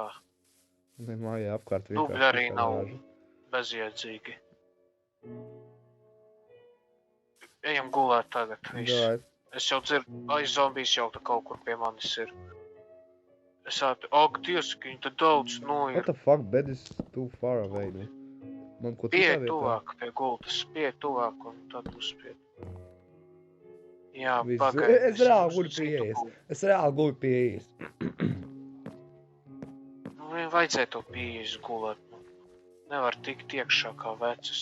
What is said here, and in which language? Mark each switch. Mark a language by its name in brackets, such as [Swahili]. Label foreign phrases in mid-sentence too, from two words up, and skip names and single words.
[Latvian] Ne, mājā apkārt Dubļi arī tikai nav lāži. bezjēdzīgi. Ejam gulēt tagad, viss. Davai. Es jau dzirdu, zombijs jau te kaut kur pie manis ir. Es ak, Dievs, ka viņi te daudz [English] What [Latvian] ir. [English] the fuck, bed is too far away, [Latvian] nu? Man ko Pieej citā vietā? tuvāk pie gultas, pieej tuvāk un tad uzspied. Jā, Viss. pagaidi. Es reāli guļu pie ieejas. Es reāli guļu pie ieejas. Nu, viņam vajadzēja to pieejas gulēt. Nevar tikt iekšā kā vecis.